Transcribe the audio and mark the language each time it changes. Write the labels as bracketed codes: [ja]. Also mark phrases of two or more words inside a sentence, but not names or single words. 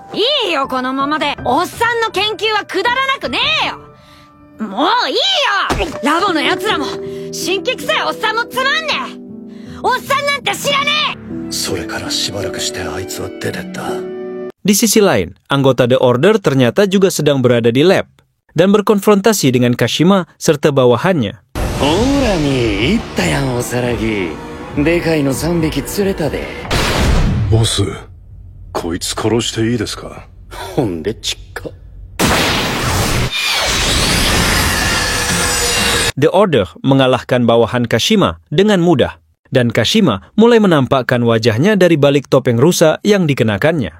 [ja] いいよ、このままで。おっさんの研究はくだらなくねえよ。もういいよ。ラボの奴らも神経臭いおっさんもつまんねえ。おっさんなんて知らねえ。それからしばらくしてあいつは出てった。 [id] Di sisi lain, anggota The Order ternyata juga sedang berada di lab dan berkonfrontasi dengan Kashima serta bawahannya. [ja] ほらに、言ったやん、おさらぎ。でかいの3匹釣れたで。ボス、こいつ殺していいですか？ほんでちっか。 [id] The Order mengalahkan bawahan Kashima dengan mudah, dan Kashima mulai menampakkan wajahnya dari balik topeng rusa yang dikenakannya.